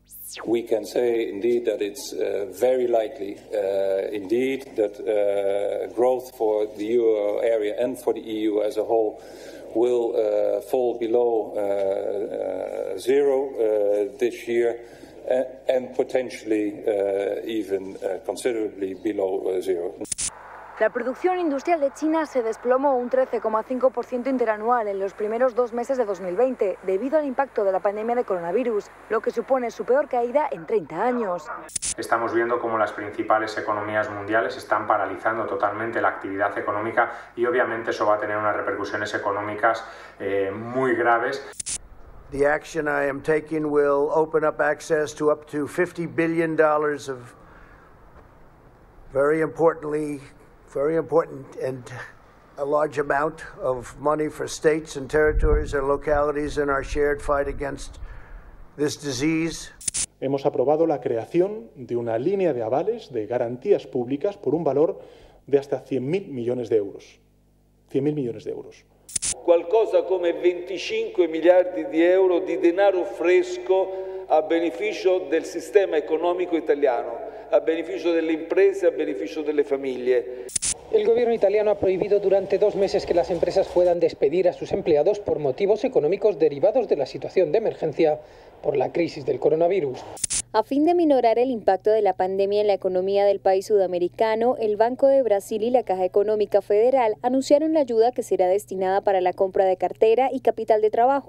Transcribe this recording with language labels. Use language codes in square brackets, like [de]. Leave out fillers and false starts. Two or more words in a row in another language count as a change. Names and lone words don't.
[en] We can say indeed that it's very likely indeed that growth for the euro area and for the EU as a whole will fall below zero this year and potentially even considerably below zero. [es] La producción industrial de China se desplomó un 13,5% interanual en los primeros 2 meses de 2020 debido al impacto de la pandemia de coronavirus, lo que supone su peor caída en 30 años. Estamos viendo cómo las principales economías mundiales están paralizando totalmente la actividad económica y obviamente eso va a tener unas repercusiones económicas muy graves. [en] The action I am taking will open up access to up to $50 billion of very important and a large amount of money for states and territories and localities in our shared fight against this disease. [es] Hemos aprobado la creación de una línea de avales de garantías públicas por un valor de hasta 100.000 millones de euros. 100.000 millones de euros. [it] Qualcosa come 25 miliardi di euro di denaro fresco a beneficio del sistema economico italiano, a beneficio delle imprese, a beneficio delle famiglie. [es] El gobierno italiano ha prohibido durante 2 meses que las empresas puedan despedir a sus empleados por motivos económicos derivados de la situación de emergencia por la crisis del coronavirus. A fin de minorar el impacto de la pandemia en la economía del país sudamericano, el Banco de Brasil y la Caja Económica Federal anunciaron la ayuda que será destinada para la compra de cartera y capital de trabajo.